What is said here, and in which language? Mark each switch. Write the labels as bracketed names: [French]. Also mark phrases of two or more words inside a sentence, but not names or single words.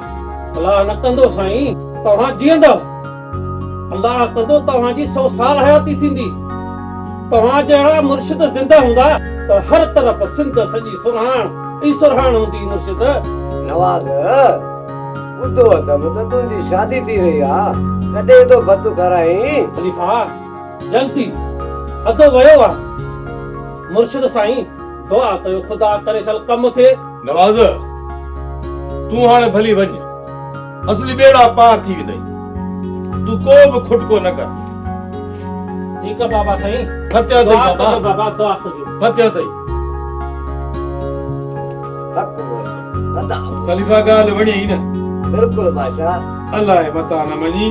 [Sindhi] अलाह न कंदो साईं तव्हां जीअंदव, अलाह कंदो तव्हांजी 100 साल हयाती थींदी। तव्हां जहिड़ा मुर्शिद ज़िंदा हूंदा त हर तरफ़ सिंध सॼी सुरहाण ई सुरहाण हूंदी। मुर्शिद नवाज़ ॿुधो अथम त तुंहिंजी शादी थी रही आहे, कॾहिं तो बत कराई? खलीफ़ा जल्दी अदो वियो आहे। मुर्शिद साईं दुआ कयो खुदा करे सल कम थिए। नवाज़ तूं हाणे भली वञ, असली बेड़ा पार थी वेंदई। तूं को बि खुटको न कर। [Hindi] ठीक है बाबा साईं। [Sindhi] फतिहा दुआ अथई कजो बाबा, बाबा दुआ कजो। फतिहा अथई। हक़ मुर्शिद सदा। खलीफ़ा ॻाल्हि वणी न? बिल्कुलु बादशाह। अलाह जे मथां न मञी।